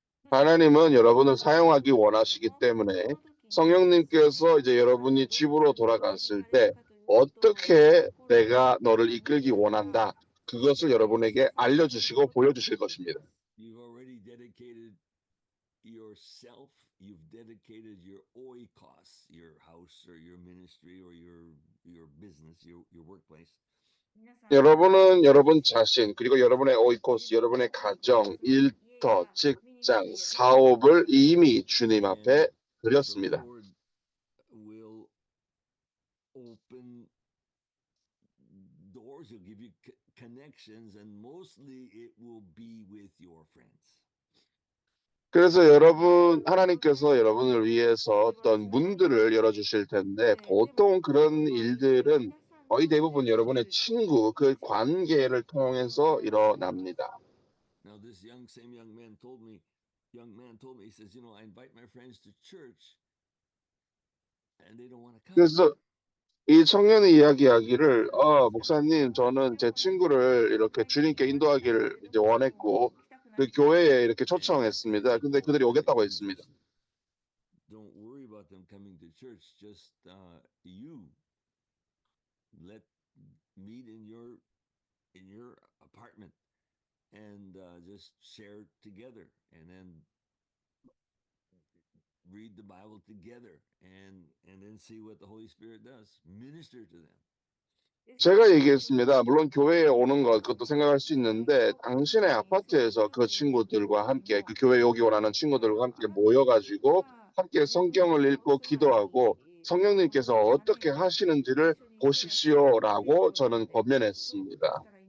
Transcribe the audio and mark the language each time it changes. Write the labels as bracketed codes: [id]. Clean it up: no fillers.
[ko] 하나님은 여러분을 사용하기 원하시기 때문에 성령님께서 이제 여러분이 집으로 돌아갔을 때 어떻게 내가 너를 이끌기 원한다. 그것을 여러분에게 알려주시고 보여주실 것입니다. [en] You've already dedicated yourself. You've dedicated your oikos, your house or your ministry or your business, your workplace. [ko] 여러분은 여러분 자신 그리고 여러분의 오이코스, 여러분의 가정, 일터, 직장, 사업을 이미 주님 앞에 드렸습니다. [en] The Lord will open doors. He'll give you connections, and mostly it will be with your friends. [ko] 그래서 하나님께서 여러분을 위해서 어떤 문들을 열어주실 텐데 보통 그런 일들은 거의 대부분 여러분의 친구, 그 관계를 통해서 일어납니다. [en] Now this same young man told me, he says, I invite my friends to church and they don't want to come. [ko] 그래서 이 청년이 이야기하기를 목사님, 저는 제 친구를 이렇게 주님께 인도하기를 이제 원했고 그 교회에 이렇게 초청했습니다. 근데 그들이 오겠다고 했습니다. [en] Don't worry about them coming to church. Just you let meet in your apartment and just share together, and then read the Bible together, and then see what the Holy Spirit does. Minister to them. [ko] 제가 얘기했습니다. 물론 교회에 오는 것, 그것도 생각할 수 있는데, 당신의 아파트에서 그 친구들과 함께, 그 교회 오기 원하는 친구들과 함께 모여가지고, 함께 성경을 읽고 기도하고, 성령님께서 어떻게 하시는지를 보십시오라고 저는 권면했습니다.